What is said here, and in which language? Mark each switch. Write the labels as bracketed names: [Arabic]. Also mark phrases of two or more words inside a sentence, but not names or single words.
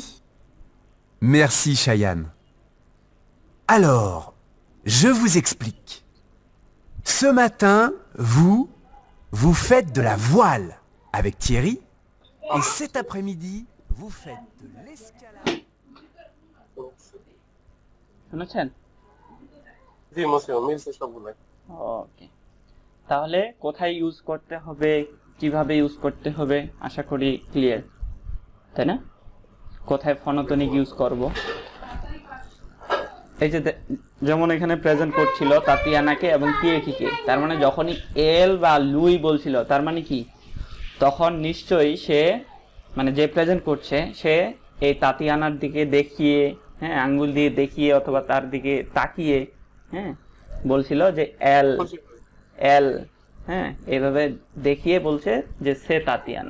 [French] Merci Cheyenne. Alors, je vous explique. Ce matin, vous faites de la voile avec Thierry. Et cet après-midi, vous faites de l'escalade. [Bangla] শুনেছেন? জি মসিও মিলছে সবগুলো ওকে, তাহলে কোথায় ইউজ করতে হবে, কিভাবে ইউজ করতে হবে, আশা করি ক্লিয়ার, তাই না? কোথায় ফনোটনিক ইউজ করব, এই যে যেমন এখানে প্রেজেন্ট করছিল তাতিয়ানাকে এবং তিয়াকিকে, তার মানে যখনই এল বা লুই বলছিল তার মানে কি, তখন নিশ্চয়ই সে, মানে যে প্রেজেন্ট করছে সে এই তাতিয়ানার দিকে দেখিয়ে, হ্যাঁ, আঙ্গুল দিয়ে দেখিয়ে অথবা তার দিকে তাকিয়ে, হ্যাঁ, বলছিল যে [French] elle elle, [Bangla] হ্যাঁ, এইভাবে দেখিয়ে বলছে যে সে তাতিয়ানা।